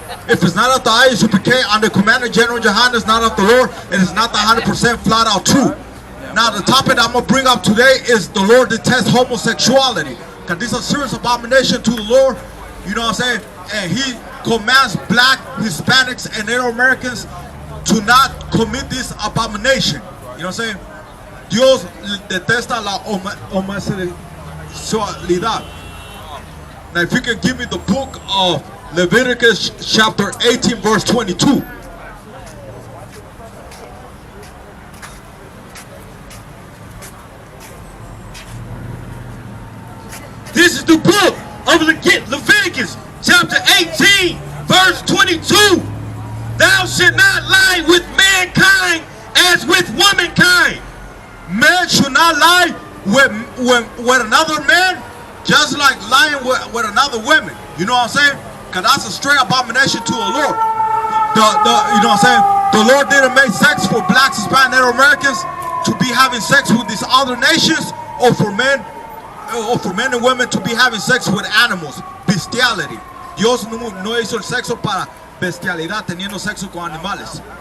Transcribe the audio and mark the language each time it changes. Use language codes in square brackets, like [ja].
[en] If it's not of the I.S.U.P.K, under Commander General Yahanna, it's not of the Lord, and it's not the 100% flat out true. Now, the topic I'm going to bring up today is the Lord detests homosexuality. Because this is a serious abomination to the Lord, you know what I'm saying? And He commands black, Hispanics, and Native Americans to not commit this abomination. You know what I'm saying? [es] Dios detesta la homosexualidad. [en] Now, if you can give me the book of Leviticus chapter 18, verse 22. This is the book of Leviticus chapter 18, verse 22. Thou shalt not lie with mankind as with womankind. Man should not lie with another man, just like lying with another woman. You know what I'm saying? Because that's a straight abomination to the Lord. You know what I'm saying? The Lord didn't make sex for blacks, Hispanic, Native Americans to be having sex with these other nations, or for men and women to be having sex with animals. Bestiality. [es] Dios no hizo el sexo para bestialidad, teniendo sexo con animales.